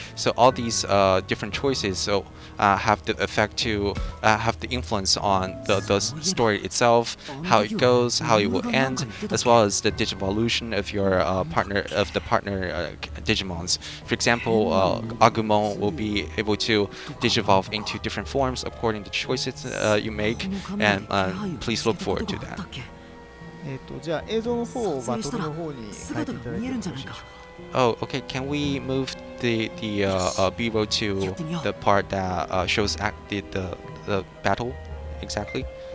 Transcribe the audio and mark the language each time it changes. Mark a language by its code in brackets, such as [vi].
[en] So all these different choices have the effect to have the influence on the story itself, how it goes, how it will end, as well as the digivolution of your partner Digimons. For example, Agumon will be able to digivolve into different forms according to the choices you make, and please look forward to that. [ja] じゃあ映像の方をバトルの方に変えていただいてよろしいでしょうか。 [en] Oh, okay. Can we move the B-roll to the part that shows the battle exactly?